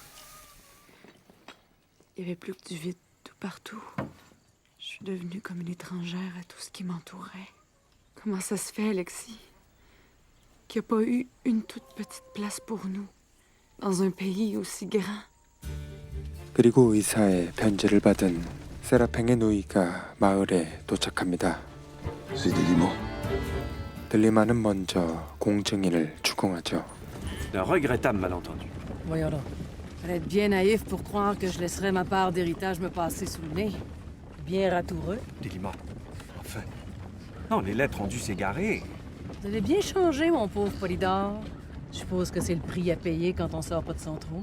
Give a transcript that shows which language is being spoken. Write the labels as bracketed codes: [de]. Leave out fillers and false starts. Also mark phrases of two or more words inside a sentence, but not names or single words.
[fr] Il n'y avait plus que du vide tout partout. Je suis devenue comme une étrangère à tout ce qui m'entourait. Comment ça se fait, Alexis, qu'il n'y a pas eu une toute petite place pour nous, dans un pays aussi grand? [ko] 그리고 의사의 편지를 받은 세라팽의 누이가 마을에 도착합니다. 들리마는 먼저 공증인을 추궁하죠. [fr] Un regrettable malentendu. Voyons donc. Fallait être bien naïf pour croire que je laisserais ma part d'héritage me passer sous le nez. Bien ratoureux. Délima, enfin. Non, les lettres ont dû s'égarer. Vous avez bien changé, mon pauvre Polydore. Je suppose que c'est le prix à payer quand on sort pas de son trou.